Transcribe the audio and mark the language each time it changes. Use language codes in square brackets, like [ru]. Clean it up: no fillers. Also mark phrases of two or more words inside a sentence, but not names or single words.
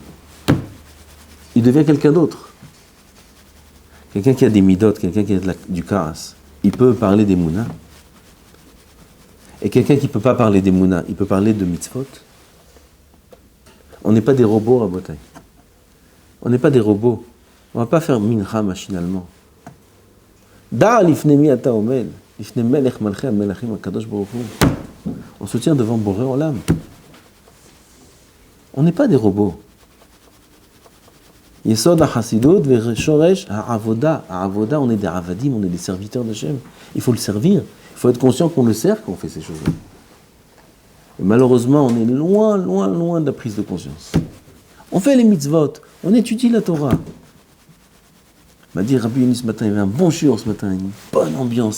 [fr] Il devient quelqu'un d'autre. Quelqu'un qui a des midot, quelqu'un qui a du Kaas. Il peut parler des Mouna. Et quelqu'un qui ne peut pas parler des Mouna, il peut parler de mitzvot. On n'est pas des robots à Botaï. On n'est pas des robots. On ne va pas faire mincha machinalement. [he] דע לפני מי אתה עומד לפני מלך מלכי המלכים הקדוש ברוך הוא. [fr] On se tient devant [he] בורא עולם. [fr] On n'est pas des robots. [he] יסוד החסידות ושורש העבודה. [fr] Ha-Avoda, on est des avadim, on est des serviteurs d'Hachem. Il faut le servir. Il faut être conscient qu'on le sert quand on fait ces choses-là. Et malheureusement, on est loin, loin, loin de la prise de conscience. On fait les mitzvot, on étudie la Torah. Il m'a dit, Rabbi Yoni ce matin, il y avait un bon shiur ce matin, une bonne ambiance.